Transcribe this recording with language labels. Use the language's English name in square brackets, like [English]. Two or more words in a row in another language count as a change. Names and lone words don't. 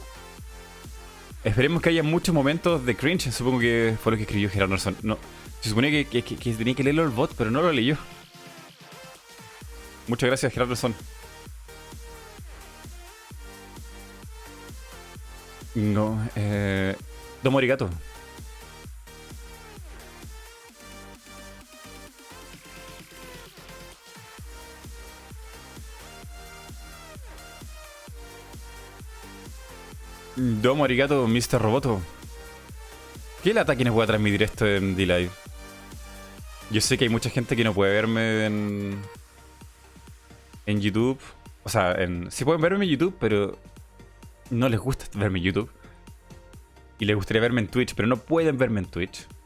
[Spanish] Esperemos que haya muchos momentos de cringe. Supongo que fue lo que escribió Gerardson. No, se suponía que tenía que leerlo el bot, pero no lo leyó. Muchas gracias, Gerardson. No, [Japanese] どうもありがとう. どうもありがとう, Mr. Roboto. [Spanish] ¿Qué lata que no pueda transmitir esto en D-Live? Yo sé que hay mucha gente que no puede verme en YouTube. O sea, sí pueden verme en YouTube, pero no les gusta verme en YouTube. Y les gustaría verme en Twitch, pero no pueden verme en Twitch.